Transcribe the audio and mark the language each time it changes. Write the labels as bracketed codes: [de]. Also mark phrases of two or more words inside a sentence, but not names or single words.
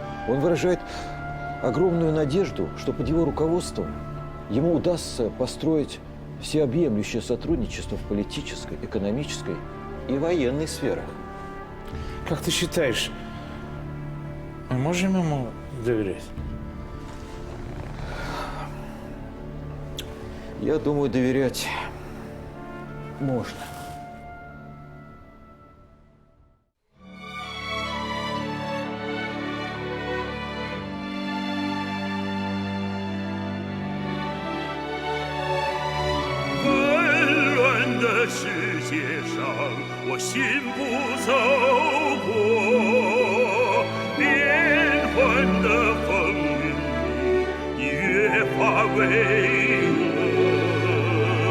[ru] Он выражает огромную надежду, что под его руководством ему удастся построить всеобъемлющее сотрудничество в политической, экономической и военной сферах. Как ты считаешь, мы можем ему доверять? Я думаю, доверять можно. [zh] 纷乱的世界上，我心不走过变幻的风云里，你越发巍峨。